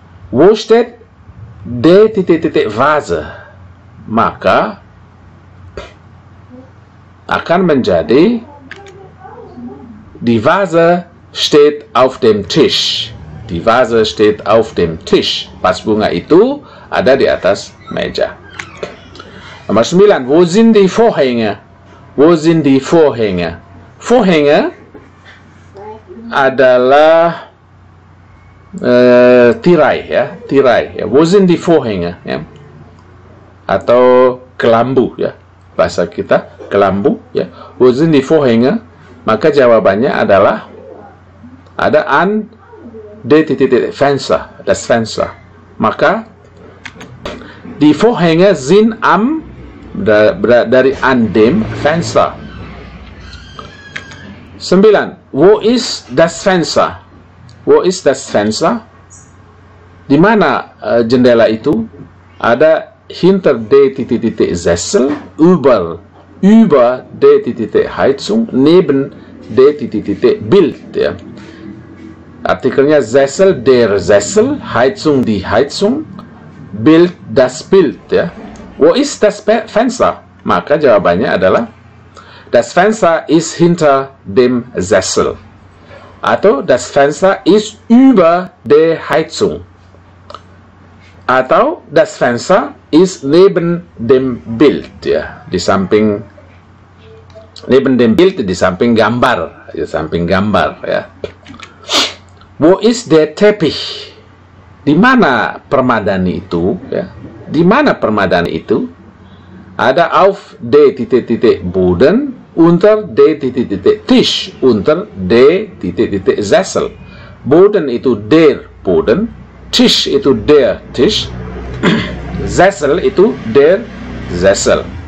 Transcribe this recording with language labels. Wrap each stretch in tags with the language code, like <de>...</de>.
<de>Wo steht D Vase?</de> <id>Maka akan menjadi</id> <de>die Vase steht auf dem Tisch. Die Vase steht auf dem Tisch.</de> <id>Vas bunga itu ada di atas meja.</id> <de>Nomor 9, wo sind die Vorhänge? Wo sind die Vorhänge? Vorhänge</de> <id>adalah tirai, ya, tirai, ya.</id> <de>Wo sind die Vorhänge,</de> <id>ya? Atau kelambu, ya, bahasa kita kelambu, ya.</id> <de>Wo sind die Vorhänge?</de> <id>Maka jawabannya adalah ada</id> <de>an D Fenster, das Fenster. Maka die Vorhänge sind am, dari an dem Fenster. 9, wo ist das Fenster? Wo ist das Fenster?</de> <id>Di mana jendela itu? Ada</id> <de>hinter D Sessel, über D Heizung, neben D Bild, ya. Artikelnya Sessel, der Sessel, Heizung, die Heizung, Bild, das Bild, ya. Wo ist das Fenster?</de> <id>Maka jawabannya adalah</id> <de>das Fenster ist hinter dem Sessel. Atau das Fenster ist über der Heizung. Atau das Fenster ist neben dem Bild, ya, di samping, neben dem Bild,</de> <id>di samping gambar, ya.</id> <de>Wo ist der Teppich?</de> <id>Di mana permadani itu, ya? Di mana permadani itu?</id> <de>Ada auf der Boden, unter der Tisch, unter der Sessel. Boden itu der Boden, Tisch itu der Tisch, Sessel itu der Sessel.</de>